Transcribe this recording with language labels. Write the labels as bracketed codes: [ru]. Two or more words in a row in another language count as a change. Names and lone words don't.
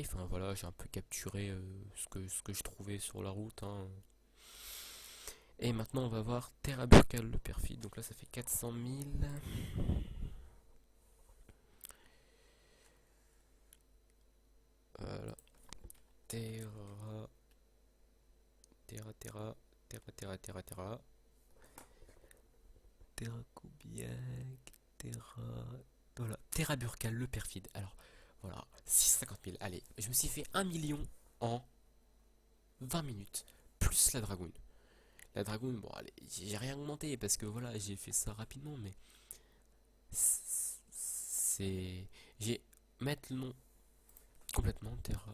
[fr] Enfin voilà, j'ai un peu capturé ce que je trouvais sur la route, hein. Et maintenant on va voir Terra Burkal le perfide. Donc là ça fait 400 000. Voilà. Terra, Terra, Terra, Terra, Terra, Terra, Terra. Terra Kubiak, Terra. Voilà. Terra Burkal le perfide. Alors voilà, 650 000. Allez, je me suis fait 1 million en 20 minutes. Plus la dragoune. La dragoune, bon allez, j'ai rien augmenté parce que voilà, j'ai fait ça rapidement, mais c'est. J'ai mettre le nom complètement, Terra.